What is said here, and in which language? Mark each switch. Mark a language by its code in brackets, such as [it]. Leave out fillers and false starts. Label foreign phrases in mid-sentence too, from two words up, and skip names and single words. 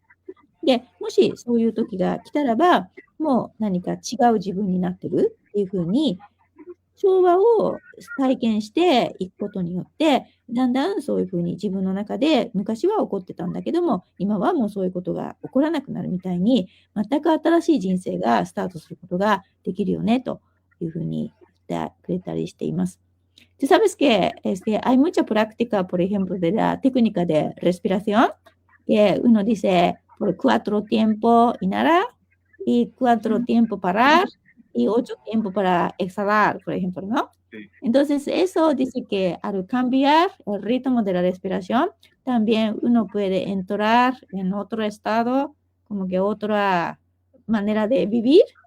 [ja] で、もしそういう時が来たらば、もう何か違う自分になってるっていうふうに、調和を体験していくことによって、だんだんそういうふうに自分の中で昔は起こってたんだけども、今はもうそういうことが起こらなくなるみたいに、全く新しい人生がスタートすることができるよね、というふうに言ってくれたりしています。 [es] Tú sabes que hay mucha práctica, por ejemplo, de la técnica de respiración, que uno dice por 4 tiempos inhalar y 4 tiempos parar y 8 tiempos para exhalar, por ejemplo, ¿no? Sí. Entonces, eso dice que al cambiar el ritmo de la respiración, también uno puede entrar en otro estado, como que otra manera de vivir.